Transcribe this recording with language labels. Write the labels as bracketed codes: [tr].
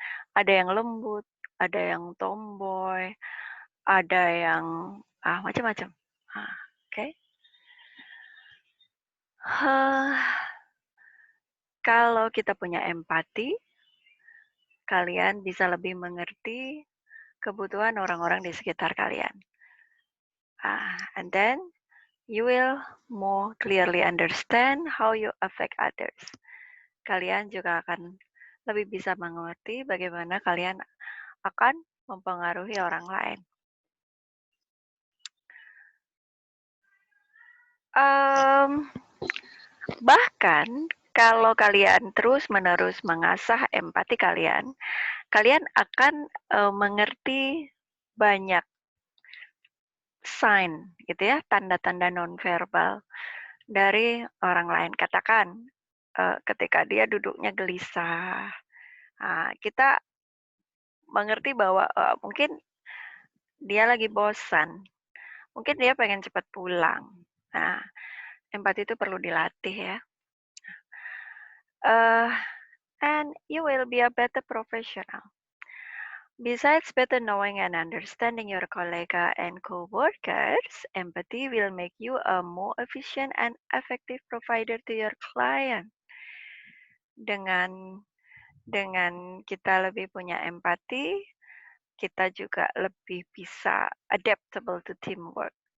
[id] Ada yang lembut, ada yang tomboy, ada yang macam-macam. Oke. Kalau kita punya empati, kalian bisa lebih mengerti kebutuhan orang-orang di sekitar kalian. [en] And then you will more clearly understand how you affect others. [id] Kalian juga akan lebih bisa mengerti bagaimana kalian akan mempengaruhi orang lain. Bahkan kalau kalian terus-menerus mengasah empati kalian, kalian akan mengerti banyak sign gitu ya, tanda-tanda nonverbal dari orang lain. Katakan ketika dia duduknya gelisah, kita mengerti bahwa mungkin dia lagi bosan, mungkin dia pengen cepat pulang. Nah, empati itu perlu dilatih ya. [en] And you will be a better professional. Besides better knowing and understanding your colleague and co-workers, empathy will make you a more efficient and effective provider to your client. [id] Dengan kita lebih punya empati, kita juga lebih bisa [en] adaptable to teamwork.